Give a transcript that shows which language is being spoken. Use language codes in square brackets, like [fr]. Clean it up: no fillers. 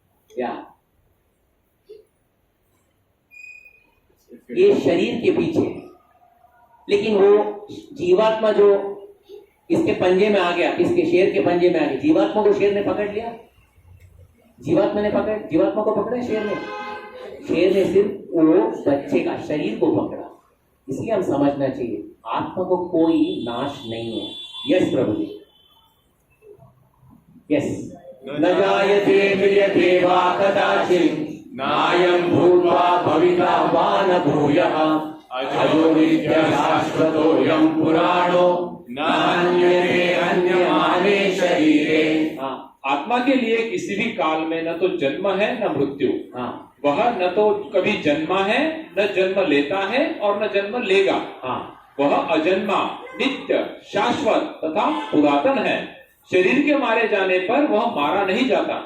[hi] या ये शरीर के पीछे, लेकिन वो जीवात्मा जो इसके पंजे में आ गया, इसके शेर के पंजे में आ गया, जीवात्मा को शेर ने पकड़ लिया। जीवात्मा को पकड़ा शेर ने? शेर ने सिर्फ वो बच्चे का शरीर को पकड़ा। इसलिए हम समझना चाहिए, आत्मा को कोई नाश नहीं है। यस प्रभु जी। [sa] यस, न जायते म्रियते वा कदाचित् नायं भूत्वा भविता वा न भूयः अजो नित्यः शाश्वतोऽयं पुराणो न हन्यते हन्यमाने शरीरे। [hi] आत्मा के लिए किसी भी काल में न तो जन्म है न मृत्यु। हाँ, वह न तो कभी जन्मा है, न जन्म लेता है और न जन्म लेगा। हाँ, वह अजन्मा, नित्य, शाश्वत तथा पुरातन है। शरीर के मारे जाने पर वह मारा नहीं जाता।